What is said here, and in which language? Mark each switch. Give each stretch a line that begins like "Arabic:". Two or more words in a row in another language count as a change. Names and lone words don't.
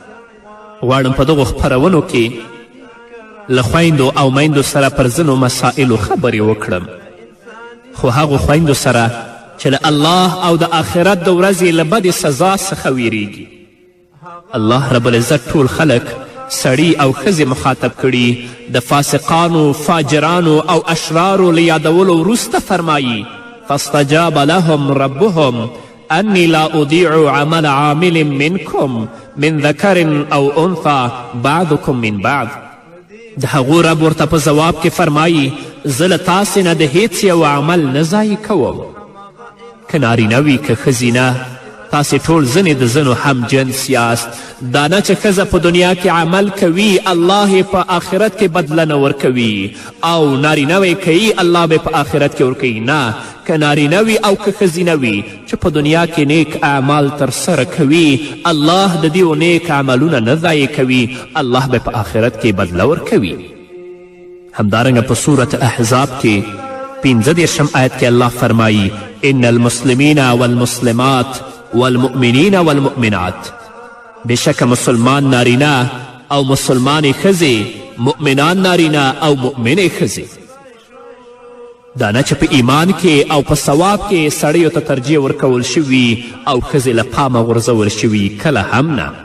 Pashto: غواړم په دغو خپرونو کې له خویندو او میندو سره پر ځینو مسائلو خبرې وکړم، خو هغو خویندو سره چې له الله او د آخرت د ورځې له بدې سزا څخه ویریږي. الله رب العزت ټول خلک سړي او ښځې مخاطب کړي. د فاسقانو، فاجرانو او اشرارو له یادولو وروسته فرمایي
Arabic: فاستجاب لهم ربهم أني لا أضيع عمل عامل منكم من ذكر أو أنثى بعضكم من بعض.
Pashto: د هغو رب ورته په ځواب کې فرمایي زه له تاسې نه د هیڅ یو عمل نه ضایع کوم، که نارینه وي که ښځینه. تاسې ټول ځینې د ځینو هم جنس یاست. دا نه چې ښځه په دنیا کې عمل کوي الله یې په آخرت کې بدله ورکوي، او نارینه وی کوي الله به په آخرت کې ورکوي. نه، که نارینه وي او که ښځینه وي چې په دنیا کې نیک اعمال ترسره کوي الله د دې نیک عملونه نه ضایع کوي، الله به په آخرت کې بدله ورکوي. همدارنګه په صورت احزاب کې 15 آیت کې الله فرمایي
Arabic: ان المسلمین والمسلمات والمؤمنین والمؤمنات.
Pashto: بشک مسلمان نارینه او مسلمانې ښځې، مؤمنان نارینه او مؤمنې ښځې. دا نه چې په ایمان کې او په ثواب کې سړیو ته ترجیح ورکول شوي او ښځې له پامه غورځول شوي، کله هم نه.